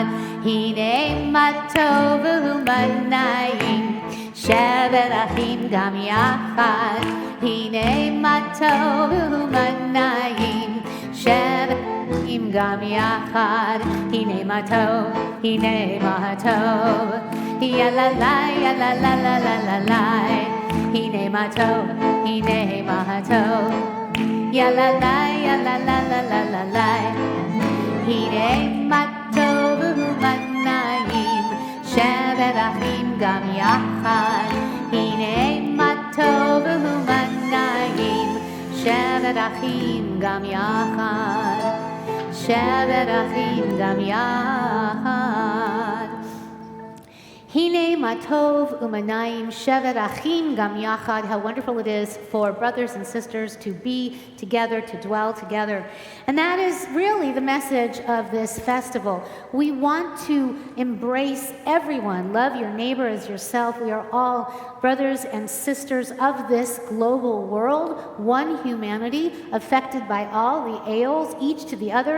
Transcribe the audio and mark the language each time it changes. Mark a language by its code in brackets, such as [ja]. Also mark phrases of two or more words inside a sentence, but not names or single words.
[he] הנה מה טוב ומה נעים שבת אחים גם יחד. הנה מה טוב ומה נעים שבת אחים גם יחד. הנה מה טוב, הנה מה טוב, ya la la ya la la la la la la. הנה מה טוב, הנה מה טוב, ya la la ya la la la la la la. הנה מה טוב ומה נעים שבת אחים גם יחד. הנה מה טוב ומה נעים שבת אחים גם יחד. שבת אחים גם יחד. הנה מה טוב ומה נעים שבת אחים גם יחד. [en] How wonderful it is for brothers and sisters to be together, to dwell together. And that is really the message of this festival. We want to embrace everyone. Love your neighbor as yourself. We are all brothers and sisters of this global world, one humanity, affected by all the ails, each to the other.